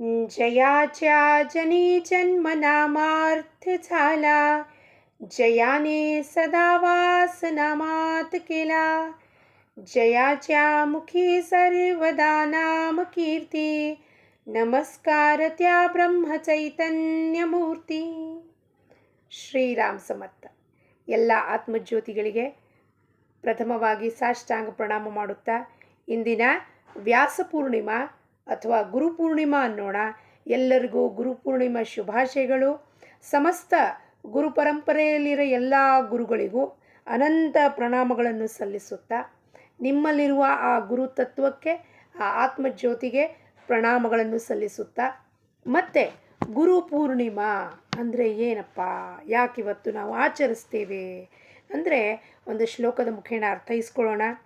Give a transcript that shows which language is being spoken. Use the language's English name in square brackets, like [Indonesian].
[Marathi] जयाच्या जनी जन्म नामार्थ झाला, जयाने सदा वास नामात केला. जयाच्या मुखी सर्वदा नाम कीर्ती, नमस्कार त्या ಬ್ರಹ್ಮ ಚೈತನ್ಯ ಮೂರ್ತಿ. [Kannada] ಶ್ರೀರಾಮ್ ಸಮರ್ಥ. ಎಲ್ಲ ಆತ್ಮಜ್ಯೋತಿಗಳಿಗೆ ಪ್ರಥಮವಾಗಿ ಸಾಷ್ಟಾಂಗ ಪ್ರಣಾಮ ಮಾಡುತ್ತಾ ಇಂದಿನ ವ್ಯಾಸ ಪೂರ್ಣಿಮಾ ಅಥವಾ ಗುರುಪೂರ್ಣಿಮಾ ಅನ್ನೋಣ. ಎಲ್ಲರಿಗೂ ಗುರುಪೂರ್ಣಿಮಾ ಶುಭಾಶಯಗಳು. ಸಮಸ್ತ ಗುರು ಪರಂಪರೆಯಲ್ಲಿರೋ ಎಲ್ಲ ಗುರುಗಳಿಗೂ ಅನಂತ ಪ್ರಣಾಮಗಳನ್ನು ಸಲ್ಲಿಸುತ್ತಾ ನಿಮ್ಮಲ್ಲಿರುವ ಆ ಗುರು ತತ್ವಕ್ಕೆ, ಆ ಆತ್ಮಜ್ಯೋತಿಗೆ ಪ್ರಣಾಮಗಳನ್ನು ಸಲ್ಲಿಸುತ್ತಾ, ಮತ್ತು ಗುರುಪೂರ್ಣಿಮಾ ಅಂದರೆ ಏನಪ್ಪ, ಯಾಕಿವತ್ತು ನಾವು ಆಚರಿಸ್ತೇವೆ ಅಂದರೆ ಒಂದು ಶ್ಲೋಕದ ಮುಖೇನ ಅರ್ಥೈಸ್ಕೊಳ್ಳೋಣ.